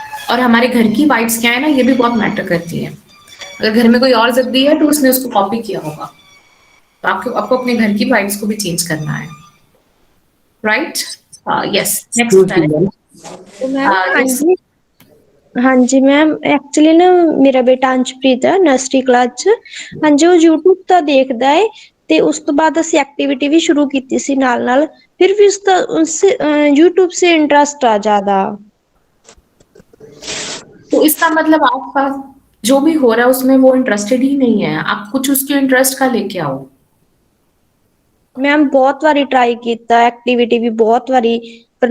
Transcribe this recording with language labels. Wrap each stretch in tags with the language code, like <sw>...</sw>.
<hi>और हमारे घर की वाइब्स क्या है ना, ये भी बहुत मैटर करती है। अगर घर में कोई और जिद्दी है तो उसने उसको कॉपी किया होगा, तो आपको अपने घर की वाइब्स को भी चेंज करना है, right? Yes, next excuse मी ma'am. तो मैम हाँ यस। जी, हाँ जी मैम, एक्चुअली ना मेरा बेटा अंशप्रीत है नर्सरी क्लास ਚ।</hi> <pa>हाँ जी, ਉਹ YouTube ਤਾਂ ਦੇਖਦਾ ਹੈ ਤੇ ਉਸ ਤੋਂ ਬਾਅਦ ਅਸੀਂ ਐਕਟੀਵਿਟੀ ਵੀ ਸ਼ੁਰੂ ਕੀਤੀ ਸੀ ਨਾਲ ਨਾਲ। ਫਿਰ ਵੀ</pa> <hi>उसका उससे YouTube से इंटरेस्ट आ ज्यादा। तो इसका मतलब आपका जो भी हो रहा है उसमें वो इंटरेस्टेड ही नहीं है, आप कुछ उसके इंटरेस्ट का लेके आओ। मैम बहुत बारी ट्राई ਕੀਤਾ एक्टिविटी भी बहुत बारी, पर</hi>